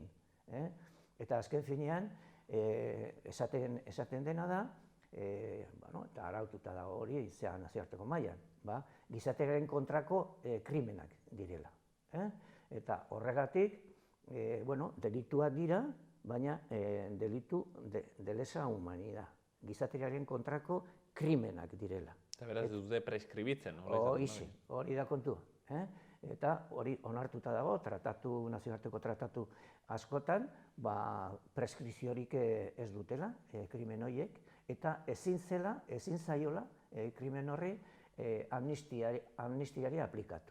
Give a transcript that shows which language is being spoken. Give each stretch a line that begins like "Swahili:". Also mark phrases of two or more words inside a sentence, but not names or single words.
Basque: Eta azken finean, esaten dena da, eta araututa da hori nazioarteko mailan, gizateriaren kontrako krimenak direla. Eta horregatik, delituak dira, baina delitu
Spanish: de lesa humanidad,
Basque: gizateriaren kontrako krimenak direla. Eta beraz dute preskribitzen, hori da kontua. Eta hori onartuta dago, nazioarteko tratatu askotan, preskripziorik ez dutela, krimen horiek, eta ezin zaiola krimen horri amnistiari aplikatu.